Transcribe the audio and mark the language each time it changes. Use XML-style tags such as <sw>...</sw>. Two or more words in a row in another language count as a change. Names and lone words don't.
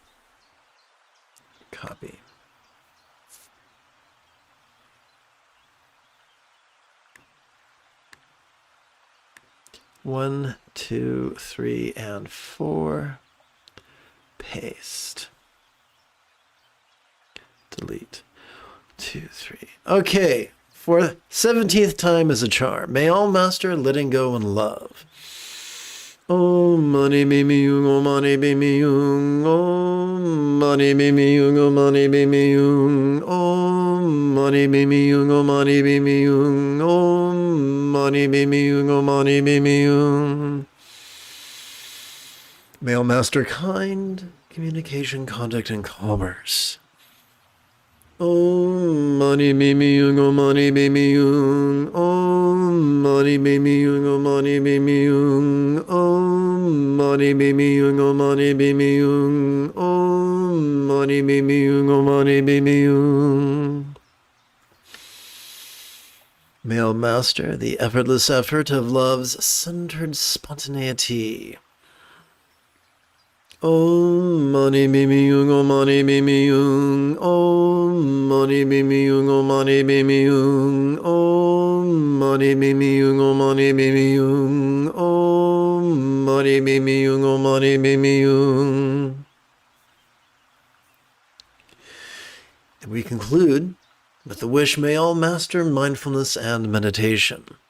<en>Copy. One, two, three, and four. Paste. Delete. 2, 3. Okay, for 17th time is a charm. May all master letting go and love.</en> <sa>Om mani mimi yung, om mani mimi yung, om mani mimi yung, om mani mimi yung, om mani mimi yung, om mani mimi yung, om mani mimi yung, om mani mimi yung.</sa> <en>May all master kind, communication, conduct, and commerce.</en> <sa>Om mani mimi yung, om mani mimi yung, om mani mimi yung, om mani mimi yung, om mani mimi yung, om mani mimi yung, om mani mimi yung, om mani mimi yung.</sa> <en>May all master the effortless effort of love's centered spontaneity.</en> <sa>Om mani mimi yung, om mani mimi yung, om mani mimi yung, om mani mimi yung, om mani mimi yung, om mani mimi yung, om mani mimi yung, om mani mimi yung.</sa> <en>And we conclude with the wish, may all master mindfulness and meditation.</en>